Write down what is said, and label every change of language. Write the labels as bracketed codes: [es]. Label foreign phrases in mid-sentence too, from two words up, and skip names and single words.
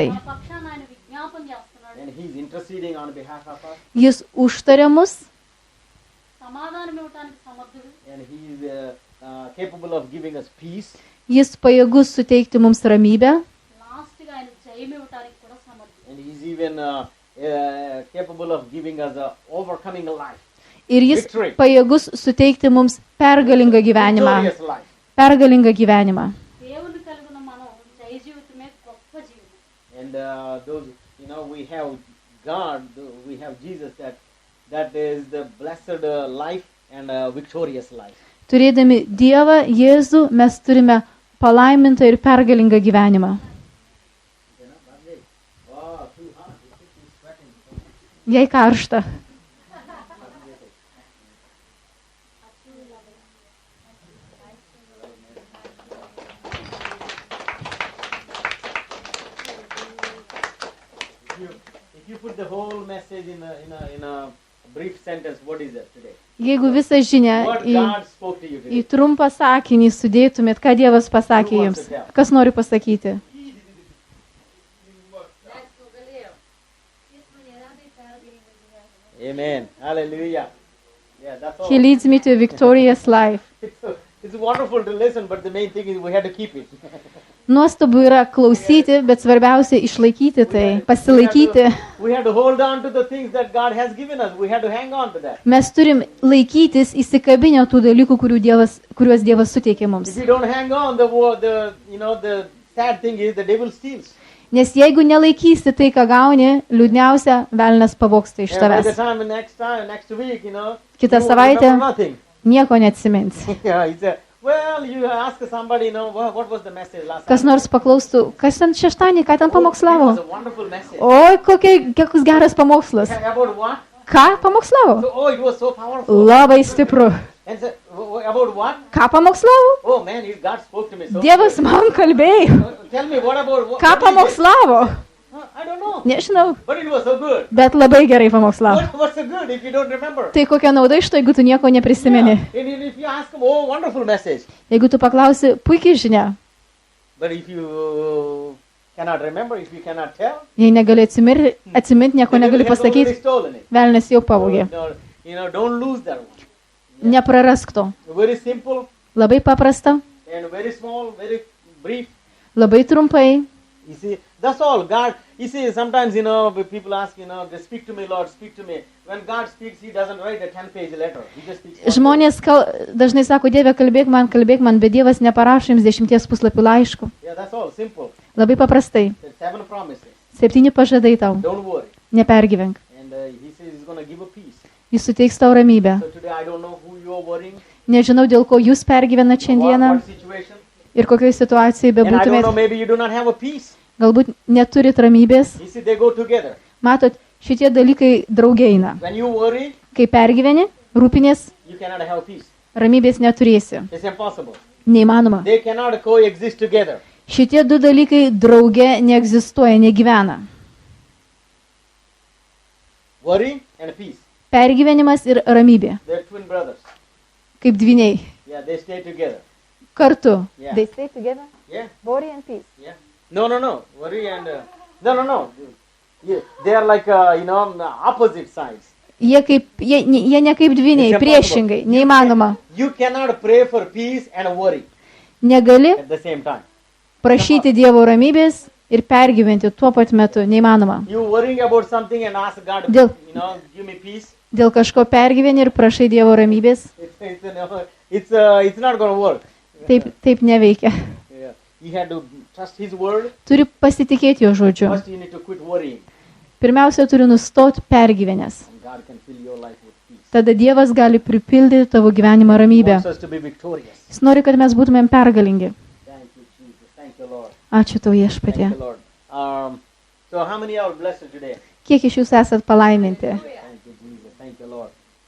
[te] మన పక్షాన ఆయన విజ్ఞాపన చేస్తున్నాడు. [en] And he is interceding on behalf of us. [lt] Jis užtaria mus [te] సమాధానం ఇవ్వడానికి సమర్థుడు. [en] And he is capable of giving us peace. [lt] Jis pajėgus suteikti mums ramybę. [te] లాస్ట్ గా ఆయన జయం ఇవ్వడానికి కూడా సమర్థుడు. [en] And he is even capable of giving us overcoming life. [lt] Ir jis pajėgus suteikti mums pergalingą gyvenimą. [en] Victorious life. [lt] Pergalingą gyvenimą. [te] దేవుని కలిగిన మనం జయ జీవితమే గొప్ప జీవితం. [en] And those, we have God, we have Jesus, that is the blessed life and victorious life. [lt] Turėdami Dievą, Jėzų, mes turime palaimintą ir pergalingą gyvenimą. Jei karšta. [en] If you put the whole message in a brief sentence, what is it today? [lt] Jeigu visą žinią [en] What God spoke to you [lt] į [en] today? [lt] trumpą sakinį sudėtumėt, ką Dievas pasakė jums, kas nori pasakyti? [en] Amen. Hallelujah. Yeah, that's all. He leads me to a victorious life. It's wonderful to listen, but the main thing is we have to keep it. [lt] Nuostabu yra klausyti, bet svarbiausia išlaikyti tai, pasilaikyti. [en] We have to hold on to the things that God has given us. We have to hang on to that. [lt] Mes turim laikytis įsikabinę tų dalykų, kuriuos Dievas suteikė mums. [en] If you don't hang on, the sad thing is the devil steals. [lt] Nes jeigu nelaikysi tai, ką gauni, liūdniausia, velnias pavogsta iš [en] And by the [lt] tavęs. [en] next week, [lt] Kitą [en] you will [lt] savaitę [en] remember nothing. [lt] nieko neatsimins. [en] Yeah, he said, well, you ask somebody, what was the message last [lt] Kas [en] time? [lt] nors paklaustų, kas ten šeštadienį, ką ten [en] It was [lt] pamokslavo? [en] a wonderful message. [lt] Oi, koks geras pamokslas. [en] About what? [lt] Ką pamokslavo? [en] So, it was so powerful. [lt] Labai stipru. [en] And said, about what? [lt] Ką pamokslavo? [en] Oh man, God spoke to me so. [lt] Dievas man kalbėjo. [en] Tell me what about what? [lt] Ką [en] what did he say? [lt] pamokslavo? [en] I don't know. [lt] Nežinau, [en] But it was so good. [lt] bet labai gerai pamokslavo. [en] What's so good if you don't remember? [lt] Tai kokia nauda iš to, jeigu tu nieko neprisimeni? [en] Yeah. And if you ask them, oh, wonderful message. [lt] Jeigu tu paklausi, puikiai žinia. [en] But if you cannot remember, if you cannot tell, [lt] Jei negali atsiminti, nieko [en] then [lt] negali [en] you have already [lt] pasakyti, [en] stolen it. [lt] velnias jau pavogė. [en] Don't lose that one. [lt] Neprarask to. [en] Very simple [lt] Labai paprasta, [en] and very small, very brief. [lt] labai trumpai. [en] You see, that's all. God, you see, sometimes, people ask, they speak to me, Lord, speak to me. When God speaks, He doesn't write a 10-page letter. He just speaks one page. [lt] Žmonės dažnai sako, Dieve, kalbėk man, bet Dievas neparašo jums 10 puslapių laiškų. [en] Yeah, that's all. Simple. [lt] Labai paprastai. [en] There's 7 promises. [lt] 7 pažadai tau. [en] Don't worry. [lt] Nepergyvenk. [en] And He says He's going to give a peace. [lt] Jis suteiks tau ramybę. [en] So today I don't know who you're worrying, [lt] Nežinau, dėl ko jūs pergyvenat šiandieną [en] what situation. [lt] ir kokioje situacijoje [en] And I don't know, [lt] bebūtumėt. [en] maybe you do not have a peace. [lt] Galbūt neturit ramybės. [en] You see, they go together. [lt] Matot, šitie dalykai draugieina. [en] When you worry, [lt] Kai pergyveni, rūpinės, [en] you cannot have peace. [lt] ramybės neturėsi. [en] It's impossible. [lt] Neįmanoma. [en] They cannot coexist together. [lt] Šitie du dalykai drauge neegzistuoja, negyvena. [en] Worry and peace. [lt] Pergyvenimas ir ramybė. [en] They're twin brothers. [lt] Kaip dviniai. [en] Yeah, they stay together. [lt] Kartu. [en] Yeah. They stay together. Yeah, Worry and peace. yeah. No. Worry and no. Yeah, they are like opposite sides. [lt] Jie ne kaip dviniai, priešingai, neįmanoma. [en] You cannot pray for peace and worry [lt] Negali [en] at the same time. [lt] prašyti Dievo ramybės ir pergyventi tuo pat metu, neįmanoma. [en] You worrying about something and ask God, [lt] Dėl- [en] give me peace. [lt] Dėl kažko pergyveni ir prašai Dievo ramybės, [en] It's not going to work. [lt] taip neveikia. [en] Yeah. You have to trust His word. [lt] Turi pasitikėti jo žodžiu. [en] First, you need to quit worrying, [lt] Pirmiausia, turi nustoti pergyvenęs. [en] and God can fill your life with peace. [lt] Tada Dievas gali pripildyti tavo gyvenimą [en] He [lt] ramybę. [en] wants us to be victorious. [lt] Jis nori, kad mes būtumėm pergalingi. [en] Thank you, Jesus. Thank you, Lord. [lt] Ačiū tau [en] Thank [lt] viešpatie. [en] you, Lord. So, how many are blessed today? [lt] Kiek iš jūsų esat palaiminti? [en] Thank you, Jesus. Thank you, Lord.